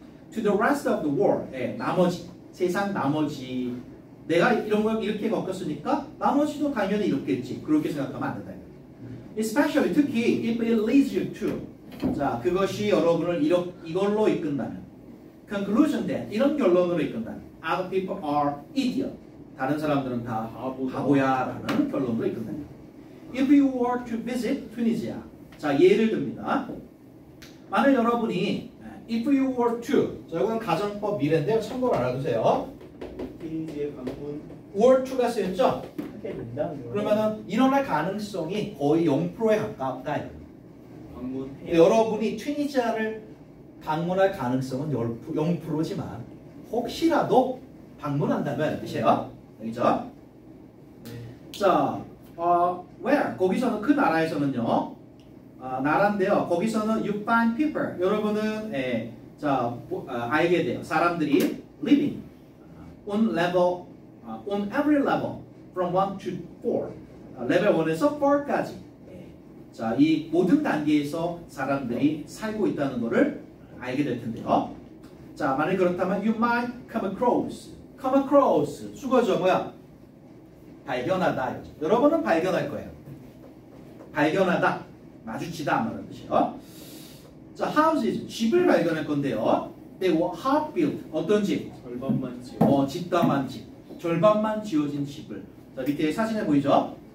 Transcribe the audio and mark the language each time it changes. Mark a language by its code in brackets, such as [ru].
[en] To the rest of the world, [ko] 세상 나머지 내가 이런 걸 이렇게 겪었으니까 나머지도 당연히 이렇겠지. 그렇게 생각하면 안 된다. Especially 특히 [en] if it leads you to, [ko] 자, 그것이 여러분을 이걸로 이끈다면, conclusion that, 이런 결론으로 이끈다면, [en] other people are idiot, [ko] 다른 사람들은 다 바보야라는 결론으로 이끈다면. [en] If you were to visit Tunisia, [ko] 자, 예를 듭니다. 만약 여러분이 [en] if you were to, [ko] 자, 이거는 가정법 미래인데요. 참고로 알아두세요. 튀니지의 방문. were to가 쓰였죠? 그러면은 일어날 가능성이 거의 0%에 가깝다. 방문. 여러분이 튀니지아를 방문할 가능성은 0%지만 혹시라도 방문한다면 뜻이에요. 알겠죠? 자, where? 거기서는 그 나라에서는요. 나라인데요. [en] 거기서는 you find people. [ko] 여러분은 알게 돼요. [en] 사람들이 living on level, on every level from 1 to 4. [ko] 레벨 1에서 4까지. 자, 이 모든 단계에서 사람들이 살고 있다는 것을 알게 될 텐데요. 자, 만약 그렇다면 [en] you might come across. [ko] come across. 수거죠. 뭐야? 발견하다. 여러분은 발견할 거예요. 발견하다. 마주치다. 말하는 뜻이에요. 자, houses. 집을 발견할 건데요. [en] They were half built. [ko] 어떤 집? 절반만 지어. 집담한 집. 절반만 지어진 집을. 자, 밑에 사진에 보이죠?